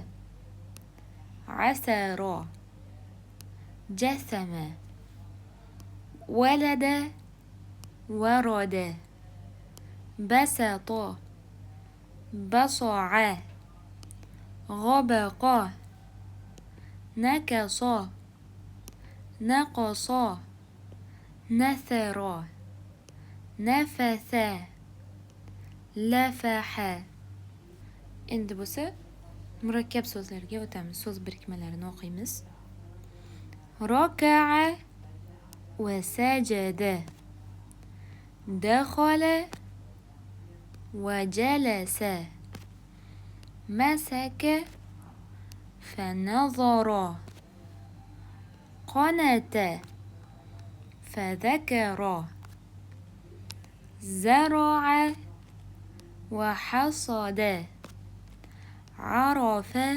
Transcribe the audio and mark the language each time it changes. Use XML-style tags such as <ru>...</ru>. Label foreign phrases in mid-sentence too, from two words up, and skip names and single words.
<ar>عثر جثم ولد ورد بسط بصع غبق نكص نقص نثر نفث لفح.</ar> <uz>Endi bo'lsa murakkab so'zlarga o'tamiz. So'z birikmalarini o'qiymiz.</uz> <ar>ركع وسجد دخل وجلس مسك فنظر قنت فذكر زرع وحصد عرف</ar>